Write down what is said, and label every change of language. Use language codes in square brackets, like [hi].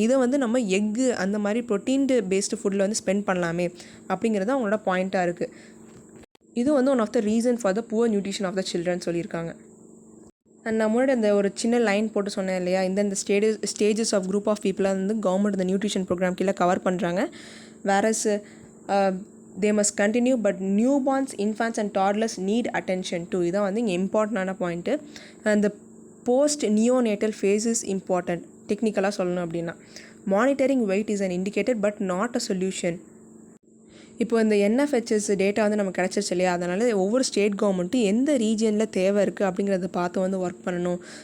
[ta] இதை வந்து நம்ம எக்கு அந்த மாதிரி ப்ரோட்டீன் பேஸ்டு ஃபுட்டில் வந்து ஸ்பெண்ட் பண்ணலாமே அப்படிங்கிறது அவங்களோட பாயிண்ட்டாக இருக்குது. இது வந்து [en] one of the reason for the poor nutrition of the children [ta] சொல்லியிருக்காங்க. அண்ட் நம்மளோட இந்த ஒரு சின்ன லைன் போட்டு சொன்னேன் இல்லையா, இந்த ஸ்டேஜஸ் ஆஃப் குரூப் ஆஃப் பீப்புளாக வந்து கவர்மெண்ட் இந்த நியூட்ரிஷன் ப்ரோக்ராம் கீழே கவர் பண்ணுறாங்க. [en] Whereas they must continue but newborns, infants and toddlers need attention too. [ta] இதான் வந்து இங்கே இம்பார்ட்டண்டான பாயிண்ட்டு. அந்த [en] Post neonatal phase is important. [ta] டெக்னிக்கலாக சொல்லணும் அப்படின்னா, [en] Monitoring weight is an indicator but not a solution. [ta] இப்போ இந்த NFHS டேட்டா வந்து நமக்கு கிடச்சிருச்சு இல்லையா, அதனால் ஒவ்வொரு ஸ்டேட் கவர்மெண்ட்டும் எந்த ரீஜியனில் தேவை இருக்குது அப்படிங்கிறத பார்த்து வந்து ஒர்க் பண்ணணும்.